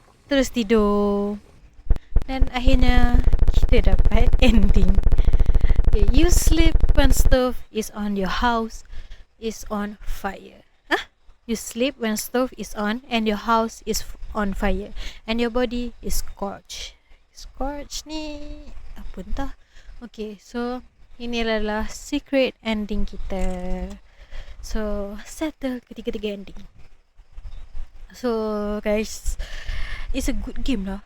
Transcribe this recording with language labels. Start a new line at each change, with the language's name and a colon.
Malay: Terus tidur, dan akhirnya kita dapat ending.
English: Okay, you sleep when stove is on, your house is on fire. You sleep when stove is on and your house is on fire and your body is scorched.
Malay: Scorched ni apa entah. Okay, so ini adalah secret ending kita. So settle ketiga-tiga ending.
English: So guys, it's a good game lah.